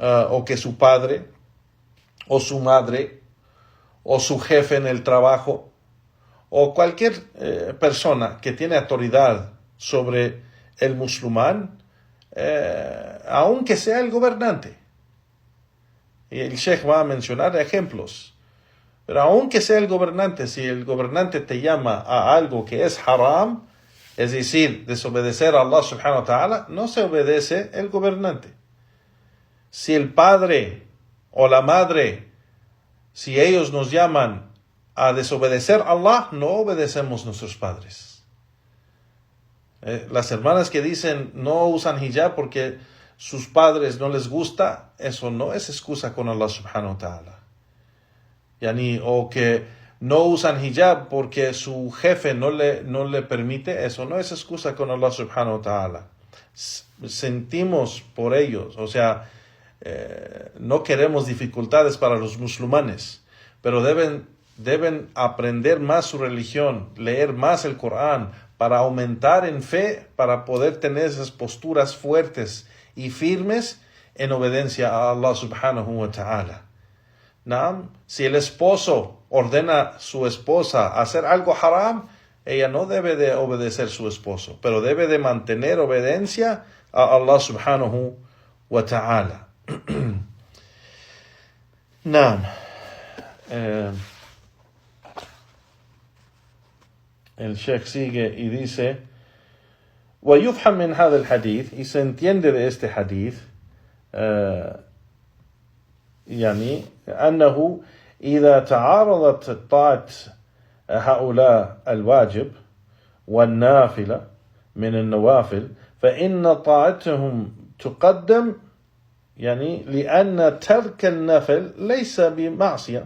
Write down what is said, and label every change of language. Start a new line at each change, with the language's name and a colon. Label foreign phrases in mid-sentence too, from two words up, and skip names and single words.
Spanish: o que su padre, o su madre, o su jefe en el trabajo, o cualquier persona que tiene autoridad sobre el musulmán, aunque sea el gobernante. Y el Sheikh va a mencionar ejemplos. Pero aunque sea el gobernante, si el gobernante te llama a algo que es haram, es decir, desobedecer a
Arabic: الله سبحانه وتعالى,
Spanish: no se obedece el gobernante. Si el padre o la madre, si ellos nos llaman a desobedecer a Allah, no obedecemos a nuestros padres. Las hermanas que dicen no usan hijab porque sus padres no les gusta, eso no es excusa con
Arabic: الله سبحانه وتعالى.
Spanish: O que no usan hijab porque su jefe no le permite, eso no es excusa con
Arabic: الله سبحانه وتعالى.
Spanish: Sentimos por ellos, o sea, no queremos dificultades para los musulmanes, pero deben aprender más su religión, leer más el Corán, para aumentar en fe, para poder tener esas posturas fuertes y firmes en obediencia a
Arabic: الله سبحانه وتعالى.
Spanish: Si el esposo ordena a su esposa a hacer algo haram, ella no debe de obedecer a su esposo, pero debe de mantener obediencia a
Arabic: الله سبحانه وتعالى.
Spanish: El Sheikh sigue y dice:
Arabic: ويفهم من هذا الحديث,
Spanish: y se entiende de este hadith,
Arabic: أنه إذا تعارضت طاعة هؤلاء الواجب والنافلة من النوافل فإن طاعتهم تقدم لأن ترك النفل ليس بمعصية.